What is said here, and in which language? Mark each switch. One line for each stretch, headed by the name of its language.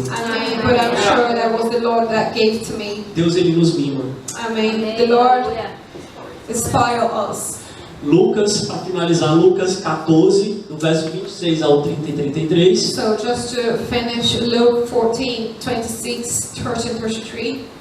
English: But I'm sure that was the Lord that gave to me.
Portuguese: Deus, ele nos mima.
English: I mean, the Lord spoil us.
Portuguese: Lucas, para finalizar, Lucas 14, do verso 26 ao 30 e 33.
English: So just to finish, Luke 14, 26, 30 and 33.